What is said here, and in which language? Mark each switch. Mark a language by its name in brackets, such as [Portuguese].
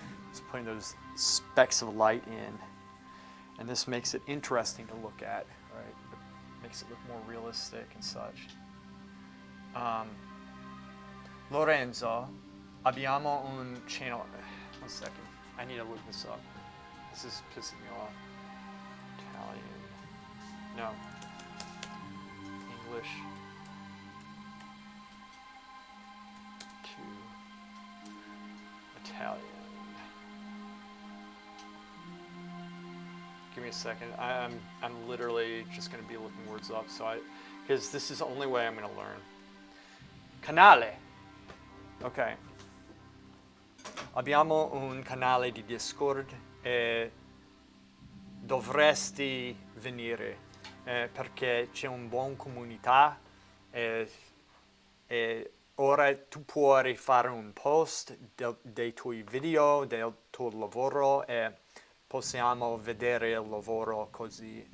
[English] Just putting those specks of light in. And this makes it interesting to look at, right? It makes it look more realistic and such. [Italian] Lorenzo, abbiamo un channel. [English] 1 second. I need to look this up. This is pissing me off. Italian. No. English. To Italian. Give me a second. I'm literally just going to be looking words up. Because this is the only way I'm going to learn. [Italian] Canale. Okay. Abbiamo un canale di Discord e dovresti venire perché c'è una buona comunità e ora tu puoi fare un post dei tuoi video, del tuo lavoro e possiamo vedere il lavoro così.